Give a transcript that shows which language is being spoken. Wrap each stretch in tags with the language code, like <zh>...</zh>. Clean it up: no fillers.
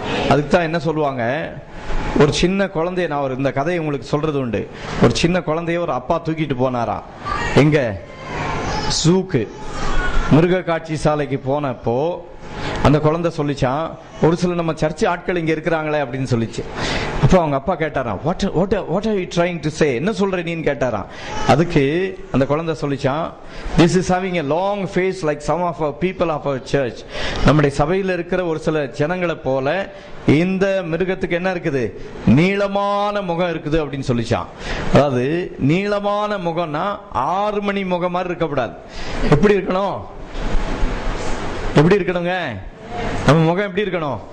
<ta>அதுக்கு தான் என்ன சொல்லுவாங்க, ஒரு சின்ன குழந்தைய, நான் இந்த கதையை உங்களுக்கு சொல்றது உண்டு. ஒரு சின்ன குழந்தைய ஒரு அப்பா தூக்கிட்டு போனாரா எங்க? ஜூக்கு, மிருக காட்சி சாலைக்கு போனப்போ அந்த குழந்தை சொல்லிச்சான், ஒரு சில நம்ம சர்ச் ஆட்கள் இங்க இருக்கிறாங்களே அப்படின்னு சொல்லிச்சு. அப்போ அவங்க அப்பா கேட்டாராம்,</ta> <en>what are you trying to say?</en> <ta>என்ன சொல்ற நீன்னு கேட்டாராம். அதுக்கு அந்த குழந்தை சொல்லிச்சான்,</ta> <en>this is having a long face like some of our people of our church.</en> <ta>நம்முடைய சபையில் இருக்கிற ஒரு சில ஜனங்களை போல இந்த மிருகத்துக்கு என்ன இருக்குது? நீளமான முகம் இருக்குது அப்படின்னு சொல்லிச்சான். அதாவது நீளமான முகம்னா 6 மணி முகம் மாதிரி இருக்கக்கூடாது. எப்படி இருக்கணும்? எப்படி இருக்கணுங்க? நம்ம முகம் எப்படி இருக்கணும்?</ta>